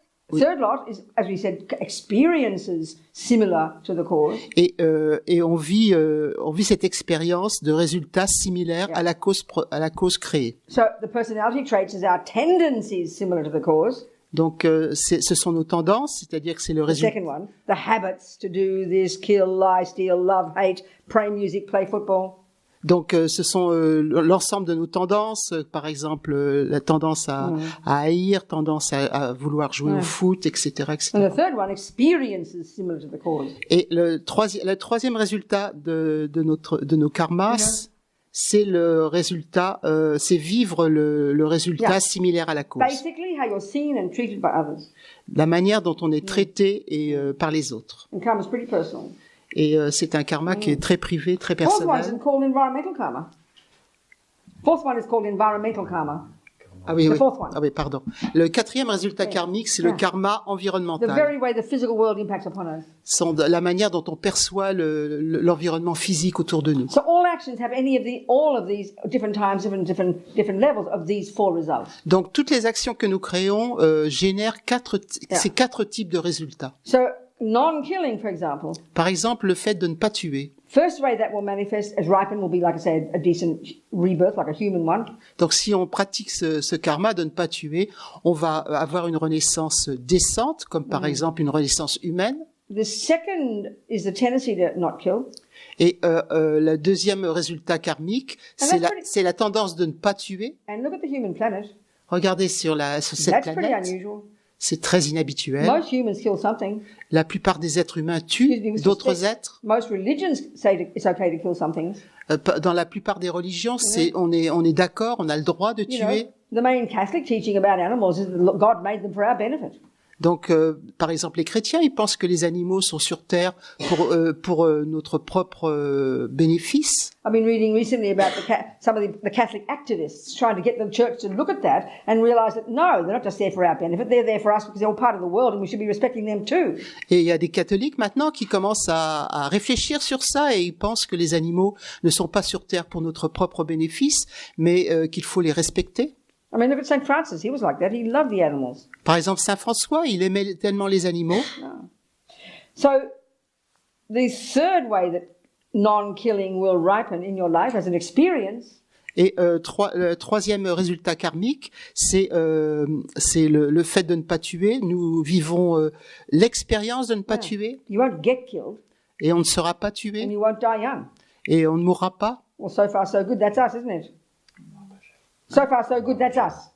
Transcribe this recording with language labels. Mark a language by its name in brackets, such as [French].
[English] Third lot is, as we said, experiences similar to the cause. [French] Et on vit cette expérience de résultats similaires à la cause créée. [English] So the personality traits is our tendencies similar to the cause. [French] Donc ce sont nos tendances, c'est-à-dire que c'est le [English] The [French] résultat. [English] second one, the habits to do this, kill, lie, steal, love, hate, pray music, play football. [French] Donc ce sont l'ensemble de nos tendances, par exemple la tendance à haïr, tendance à vouloir jouer au foot, etc., etc. [English] And the third one, experiences similar to the cause. [French] Et le troisième résultat de nos karmas, c'est le résultat, c'est vivre le résultat similaire à la cause. [English] Basically, how you're seen and treated by others. [French] La manière dont on est traité par les autres. [English] And karma is pretty personal. [French] Et c'est un karma qui est très privé, très [English] Fourth one [French] personnel. [English] is called environmental karma. Fourth one is called environmental karma. [French] Ah oui, [English] The [French] oui. [English] fourth one. [French] Ah oui, pardon. Le quatrième résultat karmique, c'est le karma [English] The [French] environnemental. [English] very way the physical world impacts upon us. [French] La manière dont on perçoit l'environnement physique autour de nous. [English] So all actions have all of these different times, different levels of these four results. [French] Donc toutes les actions que nous créons génèrent ces quatre types de résultats. [English] So non-killing, for example. [French] Par exemple, le fait de ne pas tuer. [English] First way that will manifest as ripen will be, like I said, a decent rebirth, like a human one. [French] Donc si on pratique ce karma de ne pas tuer, on va avoir une renaissance décente, comme par exemple une renaissance humaine. [English] The second is the tendency to not kill. [French] Et le deuxième résultat karmique, [English] And [French] c'est la tendance de ne pas tuer. [English] And look at the human planet. [French] Regardez sur cette [English] That's pretty [French] planète, [English] unusual. [French] c'est très inhabituel. [English] Most humans kill something. [French] La plupart des êtres humains tuent d'autres êtres. [English] Most religions say it's okay to kill something. [French] Dans la plupart des religions, on est d'accord, on a le droit de [English] You know, [French] tuer. [English] the main Catholic teaching about animals is that God made them for our benefit. [French] Donc, par exemple, les chrétiens, ils pensent que les animaux sont sur Terre pour notre propre bénéfice. [English] I've been reading recently about some of the Catholic activists trying to get the church to look at that and realize that no, they're not just there for our benefit, they're there for us because they're all part of the world and we should be respecting them too. [French] Et il y a des catholiques maintenant qui commencent à réfléchir sur ça et ils pensent que les animaux ne sont pas sur Terre pour notre propre bénéfice, mais qu'il faut les respecter. [English] I mean, look at St. Francis. He was like that. He loved the animals. [French] Par exemple, Saint François, il aimait tellement les animaux. [English] So, the third way that non-killing will ripen in your life as an experience. [French] Et le troisième résultat karmique, c'est le fait de ne pas tuer. Nous vivons l'expérience de ne pas tuer. [English] You won't get killed. [French] Et on ne sera pas tué. [English] And you won't die young. [French] Et on ne mourra pas. [English] Well, so far so good. That's us, isn't it? So far so good. That's us.